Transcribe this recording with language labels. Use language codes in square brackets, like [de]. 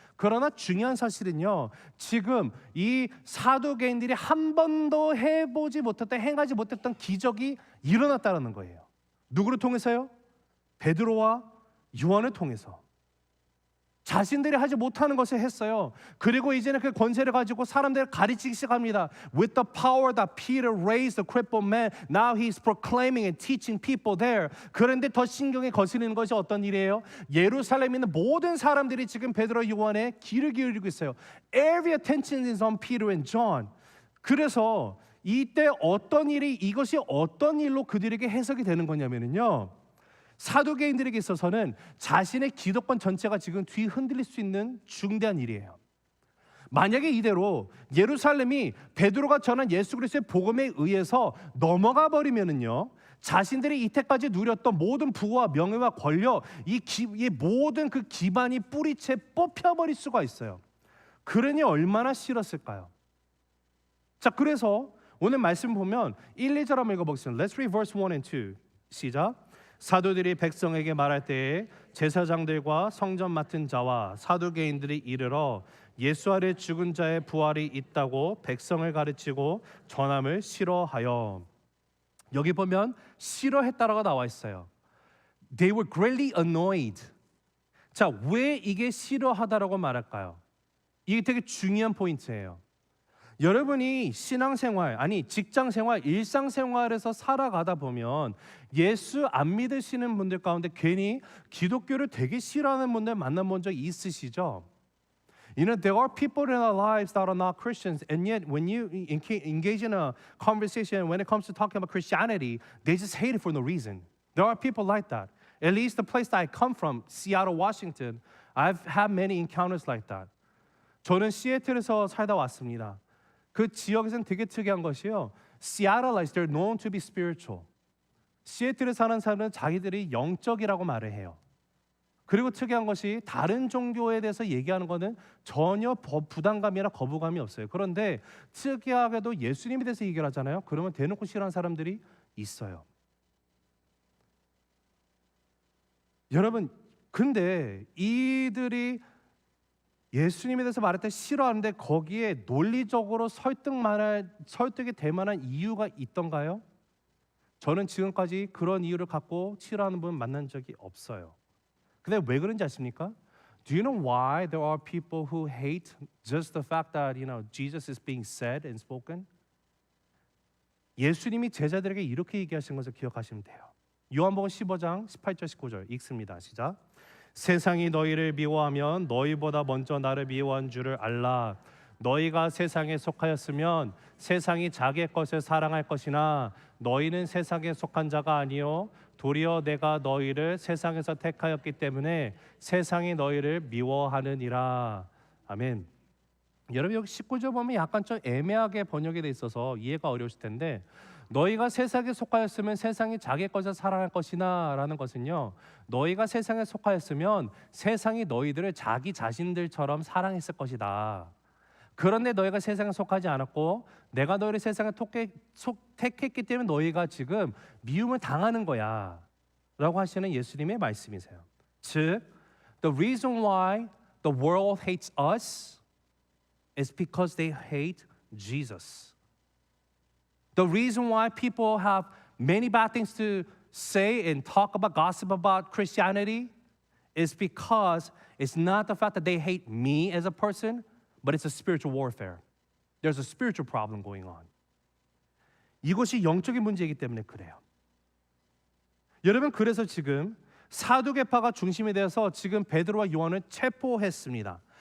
[ko] 그러나 중요한 사실은요, 지금 이 사두개인들이 한 번도 해보지 못했던, 행하지 못했던 기적이 일어났다는 거예요. 누구를 통해서요? 베드로와 요한을 통해서. 자신들이 하지 못하는 것을 했어요. 그리고 이제는 그 권세를 가지고 사람들을 가르치기 시작합니다. [en] With the power that Peter raised the crippled man, now he's proclaiming and teaching people there. [ko] 그런데 더 신경에 거스리는 것이 어떤 일이에요? 예루살렘에 있는 모든 사람들이 지금 베드로 요한에 귀를 기울이고 있어요. [en] Every attention is on Peter and John. [ko] 그래서 이때 어떤 일이, 이것이 어떤 일로 그들에게 해석이 되는 거냐면요, 사두개인들에게 있어서는 자신의 기득권 전체가 지금 뒤 흔들릴 수 있는 중대한 일이에요. 만약에 이대로 예루살렘이 베드로가 전한 예수 그리스도의 복음에 의해서 넘어가 버리면은요, 자신들이 이때까지 누렸던 모든 부와 명예와 권력, 이 모든 그 기반이 뿌리채 뽑혀버릴 수가 있어요. 그러니 얼마나 싫었을까요? 자, 그래서 오늘 말씀 보면 1, 2절 한번 읽어보겠습니다. [en] Let's read verse 1 and 2. [ko] 시작. 사도들이 백성에게 말할 때에 제사장들과 성전 맡은 자와 사두개인들이 이르러 예수 아래 죽은 자의 부활이 있다고 백성을 가르치고 전함을 싫어하여. 여기 보면 싫어했다라고 나와 있어요. [en] they were greatly annoyed. [ko] 자, 왜 이게 싫어하다라고 말할까요? 이게 되게 중요한 포인트예요. 여러분이 신앙생활, 아니 직장생활, 일상생활에서 살아가다 보면 예수 안 믿으시는 분들 가운데 괜히 기독교를 되게 싫어하는 분들 만나본 적 있으시죠? [en] You know, there are people in our lives that are not Christians, and yet when you engage in a conversation, when it comes to talking about Christianity, they just hate it for no reason. There are people like that. At least the place that I come from, Seattle, Washington, I've had many encounters like that. [ko] 저는 시애틀에서 살다 왔습니다. 그 지역에서는 되게 특이한 것이요. [en] Seattleites, they're known to be spiritual. [ko] 시애틀에 사는 사람은 자기들이 영적이라고 말을 해요. 그리고 특이한 것이 다른 종교에 대해서 얘기하는 것은 전혀 부담감이나 거부감이 없어요. 그런데 특이하게도 예수님에 대해서 얘기를 하잖아요. 그러면 대놓고 싫어하는 사람들이 있어요. 여러분, 근데 이들이 예수님에 대해서 말할 때 싫어하는데 거기에 논리적으로 설득이 될 만한 이유가 있던가요? 저는 지금까지 그런 이유를 갖고 싫어하는 분 만난 적이 없어요. 근데 왜 그런지 아십니까? Do you know why there are people who hate just the fact that, Jesus is being said and spoken? 예수님이 제자들에게 이렇게 얘기하신 것을 기억하시면 돼요. 요한복음 15장 18절 19절 읽습니다. 시작. 세상이 너희를 미워하면 너희보다 먼저 나를 미워한 줄을 알라. 너희가 세상에 속하였으면 세상이 자기의 것을 사랑할 것이나 너희는 세상에 속한 자가 아니요 도리어 내가 너희를 세상에서 택하였기 때문에 세상이 너희를 미워하느니라. 아멘. 여러분 여기 19절 보면 약간 좀 애매하게 번역이 돼 있어서 이해가 어려우실 텐데 너희가 세상에 속하였으면 세상이 자기 것을 사랑할 것이나 라는 것은요, 너희가 세상에 속하였으면 세상이 너희들을 자기 자신들처럼 사랑했을 것이다. 그런데 너희가 세상에 속하지 않았고 내가 너희를 세상에 택했기 때문에 너희가 지금 미움을 당하는 거야 라고 하시는 예수님의 말씀이세요. 즉, [en] the reason why the world hates us is because they hate Jesus. The reason why people have many bad things to say and talk about, gossip about Christianity is because it's not the fact that they hate me as a person, but it's a spiritual warfare. There's a spiritual problem going on. [ko] 이것이 영적인 문제이기 때문에 그래요. 여러분, 그래서 지금 사두개파가 중심이 되어서 지금 베드로와 요한을 체포했습니다.